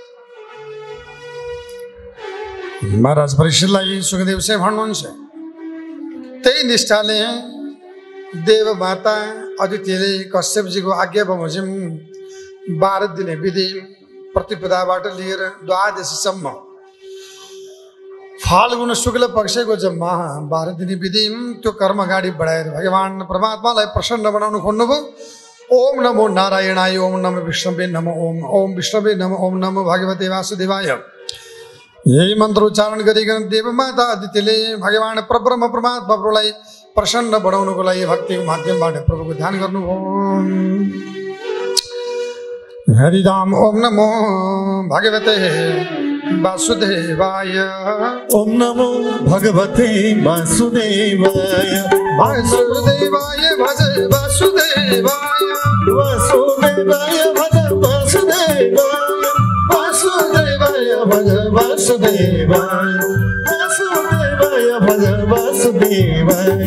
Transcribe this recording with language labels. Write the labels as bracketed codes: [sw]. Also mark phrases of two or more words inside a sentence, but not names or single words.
[ne] महाराज परीक्षितलाई सुखदेव चाहिँ भन्नुहुन्छ, त्यही निष्ठाले देव माता अदितिले कश्यपजीको आज्ञा बमोजिम 12 दिने विधि प्रतिपदाबाट लिएर द्वादशीसम्म फाल्गुन शुक्ल पक्षको जम्मा 12 दिने विधि त्यो कर्म अगाडि बढाएर भगवान परमात्मालाई प्रसन्न बनाउनु खोज्नुभयो। [sa] ओम नमो नारायणाय, ओम नमो विष्णुवे नमो, ओम विष्णुवे नमो, ओम नमो भगवते वासुदेवाय। [ne] यही मन्त्र उच्चारण गरिकन देवमाता अदितिले भगवान परब्रह्म परमात्मा प्रभुलाई प्रसन्न बनाउनुको लागि भक्तिको माध्यमबाट प्रभुको ध्यान गर्नुभयो। [sa] हरिराम। ओम नमो भगवते वासुदेवाय, ओम नमो भगवते वासुदेवाय। वासुदेवाय भज वासुदेवाय, वासुदेवाय भज वासुदेवाय, वासुदेवाय भज वासुदेवाय, वासुदेवाय भज वासुदेवाय।